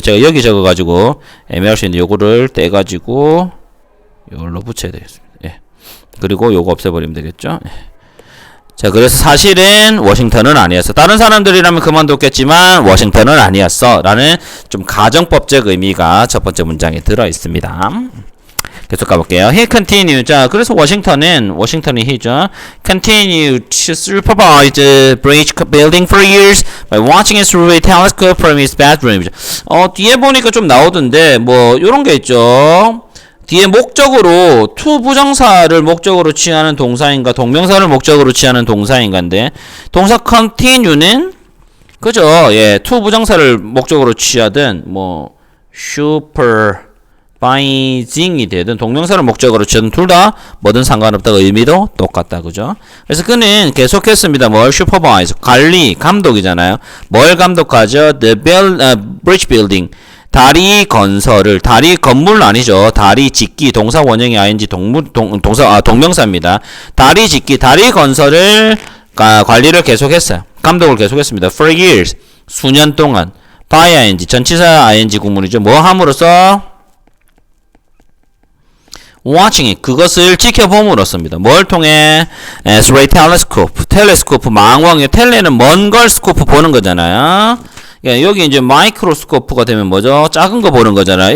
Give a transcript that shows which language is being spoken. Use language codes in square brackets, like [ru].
[ko] 제가 여기 적어가지고 애매할 수 있는데 요거를 떼가지고 요걸로 붙여야 되겠습니다. 그리고 요거 없애버리면 되겠죠. 자, 그래서 사실은 워싱턴은 아니었어. 다른 사람들이라면 그만뒀겠지만 워싱턴은 아니었어. 라는 좀 가정법적 의미가 첫 번째 문장에 들어 있습니다. 계속 가볼게요. [en] He continued. [ko] 자, 그래서 워싱턴이 he죠. [en] Continued to supervise the bridge building for years by watching it through a telescope from his bedroom. [ko] 뒤에 보니까 좀 나오던데, 뭐, 요런 게 있죠. 뒤에 목적으로 to 부정사를 목적으로 취하는 동사인가 동명사를 목적으로 취하는 동사인가인데 동사 continue는 그죠? 예, to 부정사를 목적으로 취하든 뭐 supervising이 되든 동명사를 목적으로 취하든 둘 다 뭐든 상관없다고 의미도 똑같다. 그죠? 그래서 그는 계속했습니다. 뭘 supervise 관리 감독이잖아요. 뭘 감독하죠? [en] The bridge building [ko] 다리 건설을 다리 건물 아니죠. 다리 짓기 동사 원형이 ing 동명사입니다. 다리 짓기 다리 건설을 관리를 계속했어요. 감독을 계속했습니다. [en] For years [ko] 수년 동안 [en] by ing [ko] 전치사 [en] ing 구문이죠. [ko] 뭐 함으로써 [en] watching it [ko] 그것을 지켜봄으로써입니다. 뭘 통해 [en] through a telescope [ko] 텔레스코프 망원경 텔레는 먼 걸 스코프 보는 거잖아요. 여기 이제 마이크로스코프가 되면 뭐죠? 작은 거 보는 거잖아요.